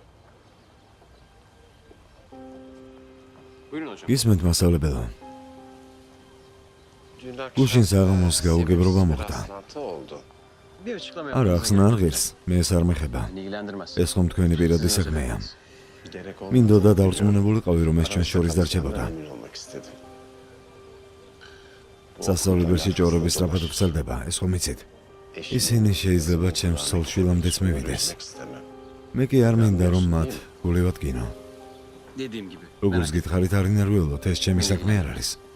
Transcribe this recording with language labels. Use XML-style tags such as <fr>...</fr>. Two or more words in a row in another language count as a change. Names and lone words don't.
<tr>Buyurun hocam.</tr> <ka>გისმენთ მასწავლებელო. გუშინ საღამოს გაუგებრობა მოხდა.</ka> <tr>Bir açıklama</tr> <ka>არა, ახსნა არ ღირს, მე ეს არ მეხება.</ka> <tr>ilgilendirmez.</tr> <ka>ეს ხომ თქვენი პირადი საქმეა.</ka> <tr>Gerek</tr> <ka>მინდოდა დარწმუნებულიყავი, რომ ეს ჩვენ შორის დარჩებოდა.</ka> <tr>olmak istedim.</tr> <ka>სასწავლებელში ჭორები სწრაფად ვრცელდება, ეს ხომ იცით? ისინი შეიძლება ჩემს ცოლ-შვილამდეც მივიდეს.</ka> <tr>istemem.</tr> <ka>მე კი არ მინდა, რომ მათ გულევად გინო.</ka> <tr>Dediğim gibi.</tr> <ka>როგორც გითხარით, არ ინერვიულოთ, ეს ჩემი საქმე არ არის.</ka>